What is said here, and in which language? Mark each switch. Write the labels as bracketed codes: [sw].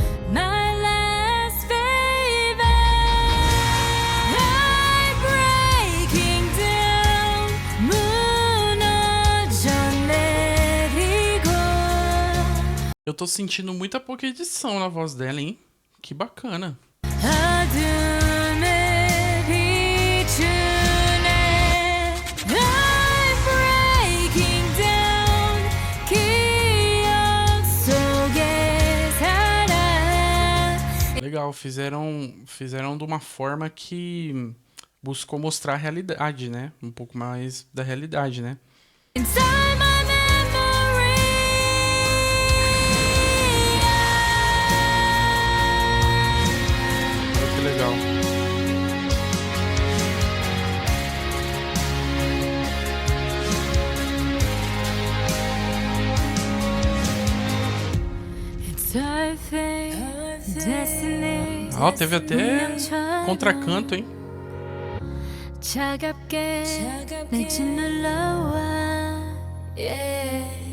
[en] My last favor I'm breaking down [ko] 무너져 내리고 [pt] Eu tô sentindo muita pouca edição na voz dela, hein? Que bacana. [ko] 어둠에 비추네 [en] I'm breaking down [ko] 기억 속에 살아 [pt] Legal, fizeram de uma forma que buscou mostrar a realidade, né? Um pouco mais da realidade, né? [en] Inside my memory. [pt] Olha que legal. [en] It's our fate, destiny. [pt] Ó, teve até contracanto, hein? [ko] 차갑게 날 짓눌러와 yeah.